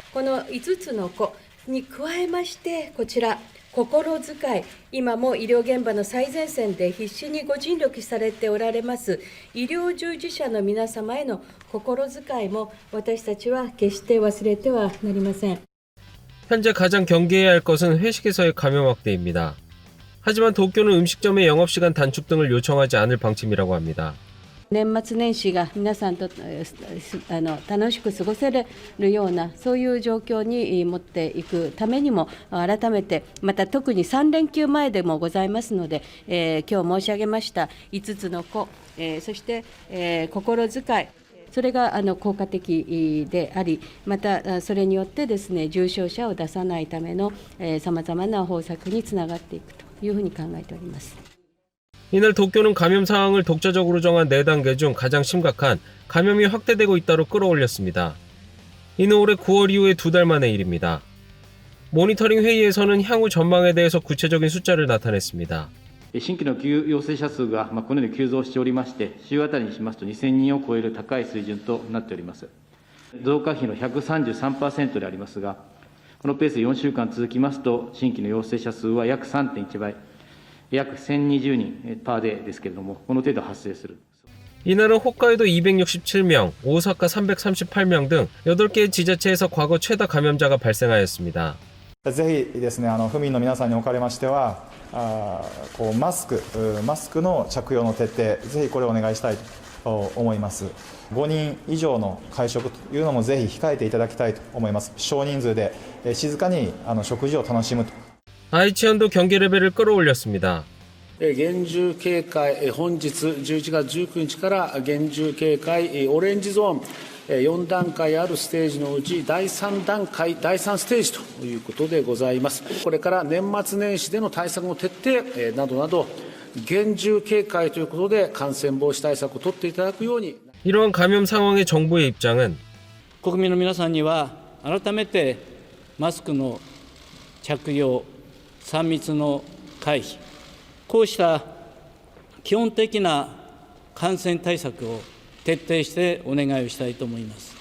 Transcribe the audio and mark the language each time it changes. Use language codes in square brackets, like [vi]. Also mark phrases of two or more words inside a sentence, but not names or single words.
[ja] この5つの個に加えまして、こちら、心遣い、今も医療現場の最前線で必死にご尽力されておられます医療従事者の皆様への心遣いも私たちは決して忘れてはなりません。 [ko] 현재 가장 경계해야 할 것은 회식에서의 감염 확대입니다. 하지만 도쿄는 음식점의 영업시간 단축 등을 요청하지 않을 방침이라고 합니다. [ja] 年末年始が皆さんと楽しく過ごせるようなそういう状況に持っていくためにも改めてまた特に3連休前でもございますので、今日申し上げました5つの個、そして、心遣いそれが効果的でありまたそれによってですね重症者を出さないためのさまざまな方策につながっていくというふうに考えております。 [ko] 이날 도쿄는 감염 상황을 독자적으로 정한 4단계 중 가장 심각한 감염이 확대되고 있다로 끌어올렸습니다. 이는 올해 9월 이후에 2달 만의 일입니다. 모니터링 회의에서는 향후 전망에 대해서 구체적인 숫자를 나타냈습니다. [ja] 新規の陽性者数がこのように急増しておりまして、週あたりにしますと2000人を超える高い水準となっております。増加比の 133% でありますが、このペースで4週間続きますと、新規の陽性者数は約 3.1 倍。 약 1,020人 パーデーですけれども、この程度発生する。 [ko] 이날은 홋카이도 267명, 오사카 338명 등 8개의 지자체에서 과거 최다 감염자가 발생하였습니다. [ja] ぜひですね、府民の皆さんにおかれましては、マスクの着用の徹底、ぜひこれをお願いしたいと思います。5人以上の会食というのもぜひ控えていただきたいと思います。少人数で静かに食事を楽しむと。 [ko] 아이치현도 경계 레벨을 끌어올렸습니다. [ja] 厳重警戒、本日11月19日から厳重警戒オレンジゾーン 4段階あるステージのうち第3段階、第3ステージということでございます。これから年末年始での対策の徹底などなど厳重警戒ということで感染防止対策を取っていただくように。 [ko] 이러한 감염 상황의 정부의 입장은 [ja] 国民の皆さんには改めてマスクの着用、3密の回避、こうした基本的な感染対策を徹底してお願いをしたいと思います。